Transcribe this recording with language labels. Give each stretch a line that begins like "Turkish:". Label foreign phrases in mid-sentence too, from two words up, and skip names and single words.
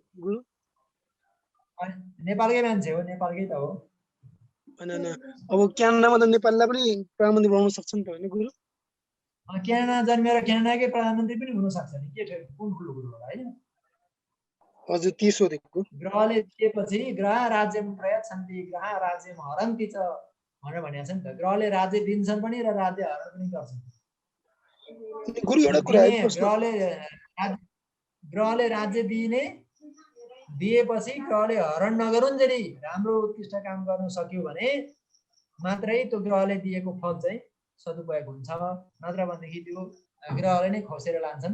Nepali: नेपालकै मान्छे हो, नेपालकै त हो। अब क्यानाडामा त नेपाललाई पनि प्रधानमन्त्री बनाउन सक्छ नि त होइन गुरु? क्यानाडा जन्मेर क्यानाडाकै प्रधानमन्त्री पनि हुन सक्छ नि, के कुन ठुलो कुरो होला होइन? हजुर त्यही सोधेको। ग्रहले दिएपछि
Sanskrit: ग्रह राज्यम प्रयच्छन्ति ग्रह राज्यम हरन्ति च
Nepali: भनेर भनेको छ नि त। ग्रहले राज्य दिन्छन् पनि र राज्य हरण पनि गर्छन्। गुरु एउटा कुरा ग्रहले राज्य दिएपछि ग्रहले हरण नगरुन्जेली राम्रो उत्कृष्ट काम गर्न सक्यो भने मात्रै त्यो ग्रहले दिएको फल चाहिँ सदुपयोग हुन्छ, नत्र भनेदेखि त्यो ग्रहले नै खोसेर लान्छन्।